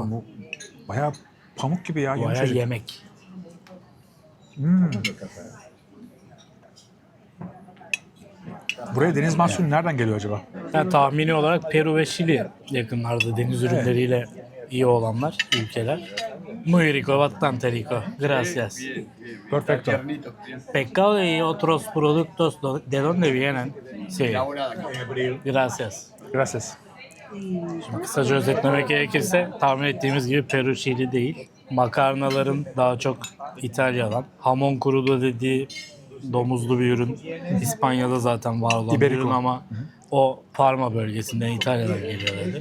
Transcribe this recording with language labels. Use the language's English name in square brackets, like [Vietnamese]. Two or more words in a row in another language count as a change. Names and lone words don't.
[Turkish] Abi bu bayağı pamuk gibi ya. Bayağı Yumuşacık. yemek. Buraya deniz mahsulü nereden geliyor acaba? Yani tahmini olarak Peru ve Şili yakınlarda deniz ürünleriyle iyi olanlar, ülkeler. [Spanish] Muy rico, bastante rico. Gracias. Perfecto. Pescado y otros productos, ¿de dónde vienen? Sí. Gracias. Gracias. [Turkish] Kısaca özetlemek gerekirse tahmin ettiğimiz gibi Peru, Şili değil. Makarnaların daha çok İtalya'dan. [Spanish] Hamon crudo [Turkish] dediği domuzlu bir ürün. İspanya'da zaten var olan bir Iberico. ürün ama o Parma bölgesinden İtalya'dan geliyor dedi.